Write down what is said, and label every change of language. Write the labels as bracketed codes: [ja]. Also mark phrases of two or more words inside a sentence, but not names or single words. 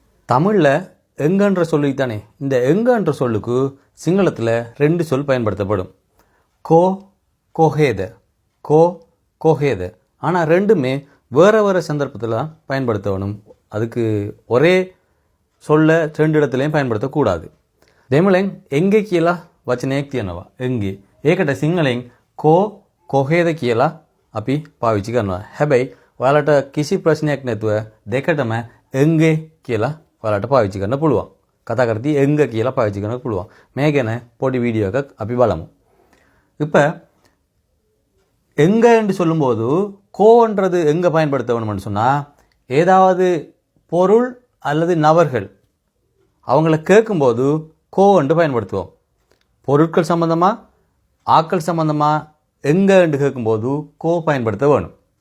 [ta] தமிழில் எங்கன்ற சொல்லுத்தானே இந்த எங்கன்ற சொல்லுக்கு சிங்களத்தில் 2 சொல் பயன்படுத்தப்படும். [si] කෝ කොහෙද, කෝ කොහෙද. [ta] ஆனால் ரெண்டுமே வேறு வேறு சந்தர்ப்பத்தில் பயன்படுத்தணும். அதுக்கு ஒரே சொல்ல 2 இடத்துலையும் பயன்படுத்தக்கூடாது. [si] දෙමළෙන් එංගේ කියලා වචනයක් තියෙනවා. එංගේ. ඒකට සිංහලෙන් කෝ කොහෙද කියලා අපි පාවිච්චි කරනවා. හැබැයි ඔයාලට කිසි ප්‍රශ්නයක් නැතුව දෙකටම එංගේ කියලා ඔයාලට පාවිච්චි කරන්න පුළුවන්. කතා කරද්දී එංග කියලා පාවිච්චි කරන්න පුළුවන්. මේ ගැන පොඩි வீடியோ එකක් අපි බලමු. [ta] இப்போ எங்க என்று சொல்லும்போது கோன்றது எங்க பயன்படுத்த வேணும்னு சொன்னால் ஏதாவது பொருள் அல்லது நபர்கள் அவங்கள கேட்கும்போது கோ என்று பயன்படுத்துவோம். பொருட்கள் சம்பந்தமாக ஆக்கள் சம்பந்தமாக எங்கே என்று கேட்கும்போது கோ பயன்படுத்த வேணும்.